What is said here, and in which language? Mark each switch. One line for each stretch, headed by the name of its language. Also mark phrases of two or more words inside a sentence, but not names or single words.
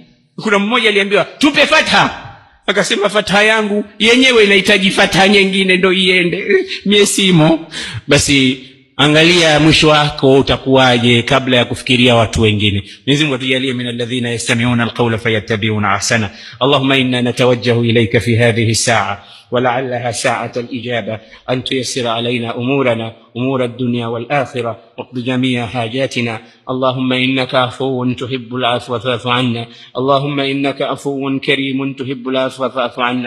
Swahili: Kuna mmoja aliambiwa tupe fatha, akasema fatha yangu yenyewe inahitaji fatha nyingine ndo iende, mie simo. Basi angalia mwisho wako utakuwaje kabla ya kufikiria watu wengine. Mwenyezi Mungu atujalie
Arabic: من الذين يستمعون القول فيتبعون أحسنه. اللهم إنا نتوجه إليك في هذه الساعة ولعلها ساعة الإجابة أن تيسر علينا أمورنا أمور الدنيا والآخرة واقض جميع حاجاتنا. اللهم إنك عفو تحب العفو فاعف عنا. اللهم إنك عفو كريم تحب العفو فاعف عنا.